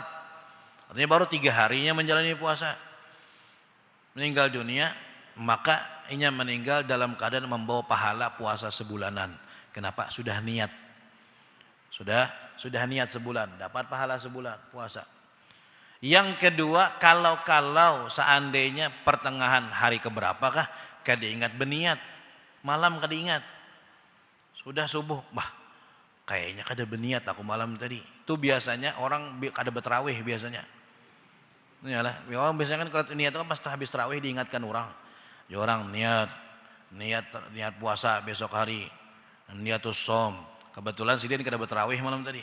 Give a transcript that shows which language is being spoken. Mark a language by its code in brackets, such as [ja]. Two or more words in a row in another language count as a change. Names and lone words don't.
[id] Artinya baru 3 harinya menjalani puasa. Meninggal dunia, maka ia meninggal dalam keadaan membawa pahala puasa sebulanan. Kenapa? Sudah niat. Sudah niat sebulan, dapat pahala sebulan puasa. Yang kedua, kalau seandainya pertengahan hari keberapakah kada ingat berniat, malam kada ingat, sudah subuh, kayaknya kada berniat aku malam tadi. Itu biasanya orang kada bertarawih biasanya. Iyalah, orang biasanya kan kalau niat itu kan pas habis tarawih diingatkan orang. Ya orang niat puasa besok hari, [ar] نية الصوم, [id] Kebetulan si Din kada bertarawih malam tadi.